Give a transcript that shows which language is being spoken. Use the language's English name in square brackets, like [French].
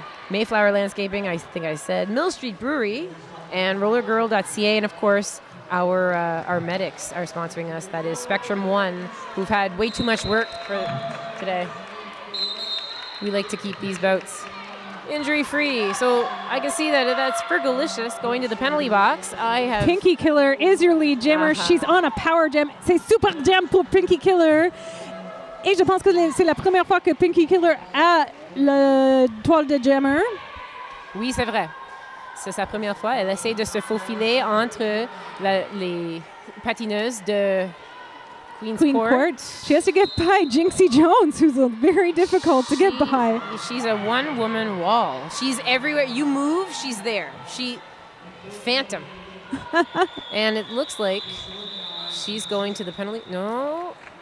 [English] Mayflower Landscaping, I think I said. Mill Street Brewery and rollergirl.ca, and of course our medics are sponsoring us. That is Spectrum One, who've had way too much work for today. We like to keep these bouts injury-free. So I can see that's Fergalicious going to the penalty box. I have Pinky Killer is your lead jammer. She's on a power jam. [French] C'est super jam pour Pinky Killer. Et je pense que c'est la première fois que Pinky Killer a le toile de jammer. Oui, c'est vrai. C'est sa première fois. Elle essaie de se faufiler entre les patineuses de Queen's Court. [English] She has to get by Jinxie Jones, who's very difficult to get by. She's a one-woman wall. She's everywhere. You move, she's there. Phantom. And it looks like she's going to the penalty. No.